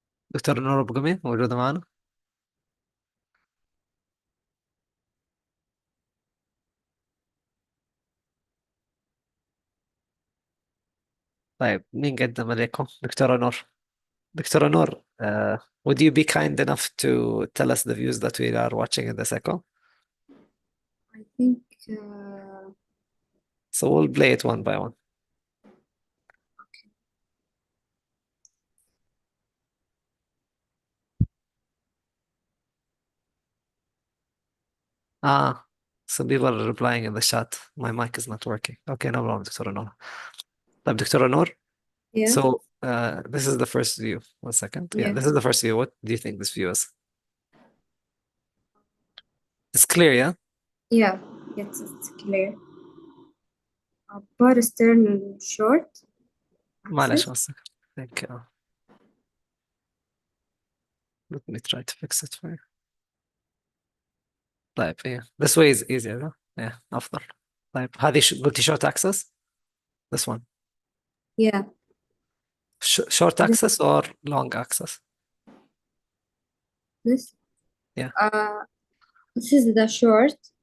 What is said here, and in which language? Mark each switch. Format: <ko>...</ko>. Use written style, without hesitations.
<ar>دكتور نور أبو قمي موجودة معنا؟ طيب مين قدم عليكم؟ دكتورة نور.</ar> <en>دكتورة نور, would you be kind enough to tell us the views that we are watching in this echo? I think So we'll play it one by one. Some people are replying in the chat. My mic is not working. Okay, no problem, دكتورة نور.</en> <ar>طيب دكتورة نور,</ar> <en>yeah. so this is the first view. 1 second. Yeah, Yeah. this is the first view. What do you think this view is? It's clear, yeah? Yeah, it's clear. Bar stern short.</en> <ar>معلش,</ar> <en>axis. 1 second. I think, let me try to fix it for you. طيب, yeah, this way is easier, no?</en> <ar>Yeah, أفضل. طيب, هذه قلتي short axis?</ar> <en>This one. Yeah, Short axis or long axis? this. Yeah. This is the short.</en>